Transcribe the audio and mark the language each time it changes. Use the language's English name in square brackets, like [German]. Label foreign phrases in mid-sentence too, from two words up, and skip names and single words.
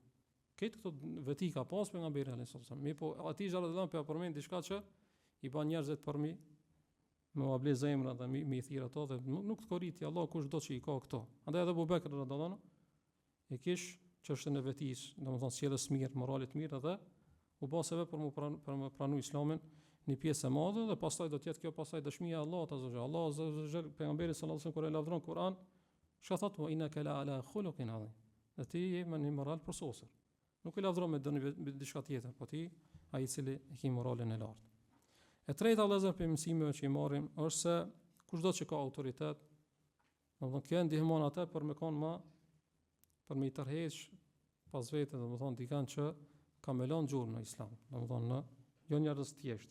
[Albanian] Këtë këto veti ka pas pejgamberi [Arabic] عليه الصلاة والسلام. [Albanian] Mirë, po aty [Arabic] صلى الله عليه [Albanian] përmend diçka që i bën njerëzit për mi me u ble zemra dhe mi thirr ato dhe nuk të korriti Allah kushdo që i ka këto. Andaj edhe Abu Bekr [Arabic] رضي الله عنه [Albanian] e kish çështën e vetis, domethënë sjellës mirë, moralit mirë dhe u bë sebeb për me pranu Islamin një pjesë e madhe dhe pastaj do të jetë kjo pastaj dëshmia e Allahut [Arabic] عز وجل. [Albanian] Allah [Arabic] عز وجل [Albanian] pejgamberi [Arabic] صلى الله عليه وسلم [Albanian] kur e lavdron Kur'an, çka thotë [Arabic] وإنك لعلى خلق عظيم. [Albanian] Dhe ti je me një moral përsosur. Nuk e lavdron me diçka tjetër, po ti ai i cili e ka moralin e lartë. E treta vëllezër për mësimeve që i marrim është se kushdo që ka autoritet, domethënë kjo ndihmon atë për me kon më për me i tërheq pas vete, domethënë dikën që ka me lënë gjurmë në Islam, domethënë në jo njerëz të thjeshtë.